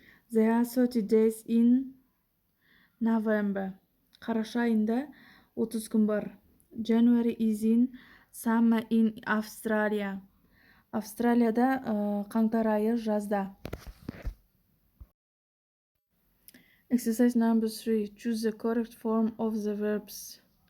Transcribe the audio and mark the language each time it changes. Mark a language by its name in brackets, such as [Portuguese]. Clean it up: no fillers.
[English] There are 30 days in November. [Kazakh] Қараша айында 30 күн бар. [English] January is in summer in Australia. [Kazakh] Австралияда қаңтар айы жазда. [English] Exercise number 3. Choose the correct form of the verbs.